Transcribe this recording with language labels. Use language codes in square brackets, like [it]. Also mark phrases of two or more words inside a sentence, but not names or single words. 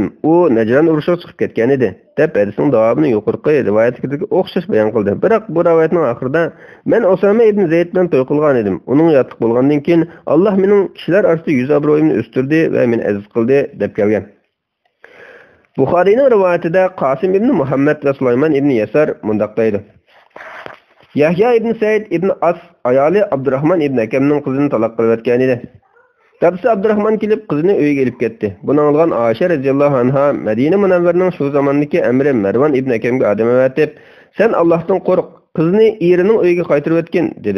[uz] U Najran urushiga chiqib ketgan edi." deb hadisning davomini yuqorqi rivoyatga o'xshash bayon qildi. Biroq bu rivoyatning oxirida "Men Usama ibn Zayd bilan to'y qilgan edim. Uning yotib bo'lgandan keyin Alloh mening kishilar orasida yuz obro'yimni o'stirdi va meni aziz qildi" deb kelgan. Buxoriyning rivoyatida Qosim ibn Muhammad va Sulaymon ibn Yasar mundaq deydi. Yahya ibn Said ibn As ayoli Abdurrahman ibn Akamning qizini taloq qilib o'tgan edi. Dadisi Abdurrahman kelib qizini uyiga olib ketdi. Buni olgan Aisha [ar] رضي الله عنها [uz] Madina Munavvarning shu zamondagi amiri Marwan ibn Akamga odam avatib, "Sen Allohdan qo'rq, qizni erining uyiga qaytarib o'tgin" dedi.